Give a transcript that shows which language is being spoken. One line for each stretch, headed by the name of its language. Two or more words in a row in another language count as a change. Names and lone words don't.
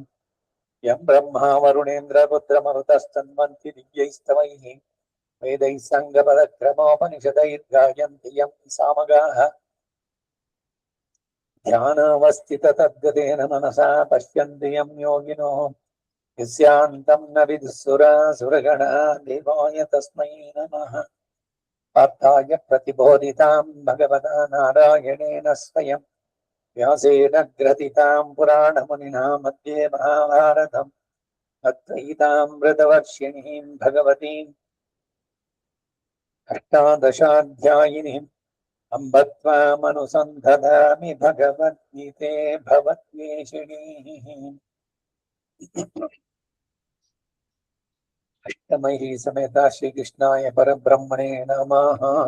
Sanskrit: यं ब्रह्मा वरुणेन्द्ररुद्रमरुतस्तन्वन्ति दिव्यैस्तवैः वेदैः साङ्गपदक्रमोपनिषदैर्गायन्ति यं सामगाः ध्यानावस्थिततद्गतेन मनसा पश्यन्ति यं योगिनो यस्यान्तं न विदुःसुरासुरगणा देवाय तस्मै नमः. ಪಾರ್ಥಾಯ ಪ್ರತಿಬೋಧಿತಾಂ ಭಗವತಾ ನಾರಾಯಣೇನ ಸ್ವಯಂ ವ್ಯಾಸೇನ ಗ್ರಥಿತಾಂ ಪುರಾಣಮುನಿನಾ ಮಧ್ಯೆ ಮಹಾಭಾರತಂ ಅದ್ವೈತಾಮೃತವರ್ಷಿಣೀಂ ಭಗವತೀಂ ಅಷ್ಟಾದಶಾಧ್ಯಾಯಿನೀಂ ಅಂಬ ತ್ವಾಮನುಸಂಧದಾಮಿ ಭಗವದ್ಗೀತೆ ಭವದ್ವೇಷಿಣೀಂ ಅಷ್ಟಮೈಃ ಸಮೇತ ಶ್ರೀಕೃಷ್ಣಾಯ ಪರಬ್ರಹ್ಮಣೇ ನಮಃ.